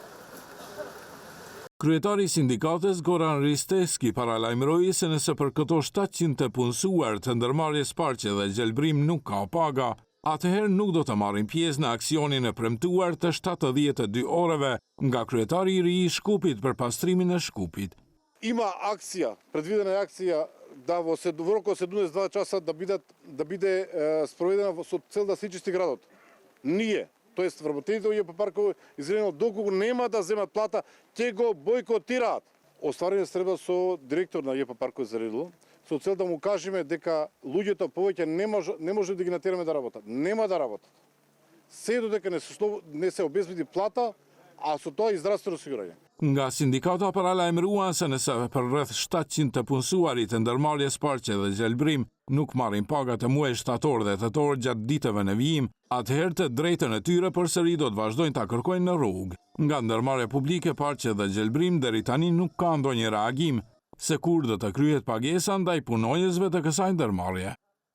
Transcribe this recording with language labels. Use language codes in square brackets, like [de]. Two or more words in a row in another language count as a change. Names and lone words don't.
[sq] Kryetari i sindikatës Goran Risteski paralajmëroi se nëse për këto 700 të punësuar të ndërmarrjes Parqe dhe Gjelbrim nuk ka paga, atëherë nuk do të marrin pjesë në aksionin e premtuar të 72 orëve nga kryetari i ri i Shkupit për pastrimin e Shkupit. [mk] Има акција, предвидена е акција да во року од 72 часа да биде спроведена со цел да се чисти градот. Ние, тоест вработените во ЈП Паркови, изредено доколку нема да земат плата, ќе го бойкотираат. Остварен среда со директор на ЈП Паркови Зарило, со цел да му кажеме дека луѓето повеќе не може да ги натераме да работат. Нема да работат. Се додека не се обезбеди плата, a со тоа и здравствено осигурање. [sq] Nga sindikata paralajmëruan se nëse për rreth 700 të punësuarit të ndërmarrjes Parqe dhe Gjelbrim nuk marrin pagat e muajit shtator dhe tetor gjatë ditëve në vijim, atëherë të drejtën e tyre përsëri do të vazhdojnë ta kërkojnë në rrugë. Nga ndërmarrja publike Parqe dhe Gjelbrim deri tani nuk ka ndonjë reagim se kur do të kryhet pagesa ndaj punonjësve të kësaj ndërmarrje.